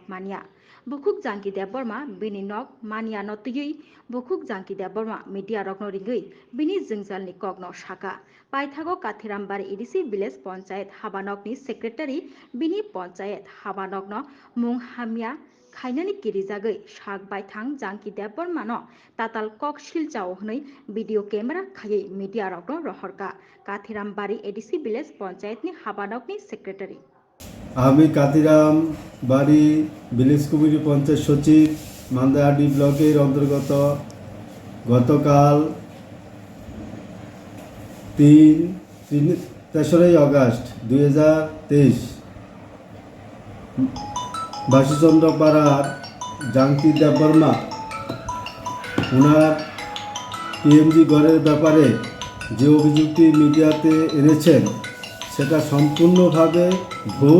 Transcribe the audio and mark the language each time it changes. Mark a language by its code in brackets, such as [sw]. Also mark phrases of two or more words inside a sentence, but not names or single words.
[trp] मानिया बुखुक जांकी देबबर्मा बिनि नक मानिया नतुयै बुखुक जांकी देबबर्मा मीडिया रकनो रिंगै बिनि जोंजालनि कगनो साका पाइथागो काथिराम बारी एडिसि विलेज पंचायत हाबा नकनि सेक्रेटारि बिनि पंचायत हाबा नकनो मुं हामिया खाइनानि किरिजागै साक बायथां जांकी देबबर्मानो ताताल कक सिलचाव हनै [en] video camera [trp] खायै मीडिया रकनो रहरका काथिराम बारी एडिसि विलेज पंचायतनि हाबा नकनि सेक्रेटारि [bn] আমি কাথিরাম বাড়ি ভিলেজ কমিটি পঞ্চায়েত সচিব মান্দাই ব্লকের অন্তর্গত গতকাল 3 আগস্ট 2023 বাসীচন্দ্র পাড়ার জাংকি দেববর্মা ওনার পিএমজি ঘরের ব্যাপারে যে অভিযোগটি মিডিয়াতে এনেছেন সেটা সম্পূর্ণভাবে ভুল।